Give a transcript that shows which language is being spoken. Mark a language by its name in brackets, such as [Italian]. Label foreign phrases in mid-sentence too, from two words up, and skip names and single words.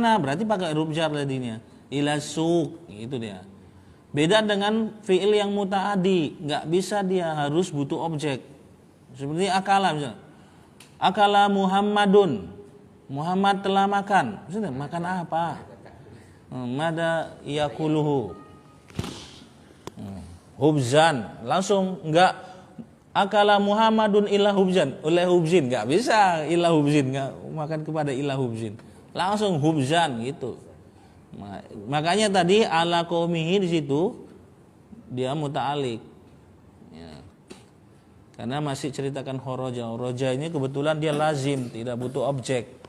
[Indonesian] Berarti pakai huruf jar tadinya. [Arabic] إلى السوق, [Indonesian] itu dia. Beda dengan fi'il yang muta'adi, nggak bisa dia, harus butuh objek. Seperti akala misalnya. [Arabic] أكل محمد. [Indonesian] Muhammad telah makan. Maksudnya makan apa? [Arabic] ماذا يأكله. Hubzan. [Indonesian] Langsung nggak [Arabic] أكل محمد إلا خبزا. [Indonesian] Oleh hubzin nggak bisa [Arabic] إلا خبزٍ, [Indonesian] nggak makan kepada [Arabic] إلا خبزٍ. [Indonesian] Langsung hubzan gitu. Makanya tadi [Arabic] على قومه [Indonesian] di situ dia muta'alik. Ya. Karena masih ceritakan horoja. Horoja ini kebetulan dia lazim, tidak butuh objek.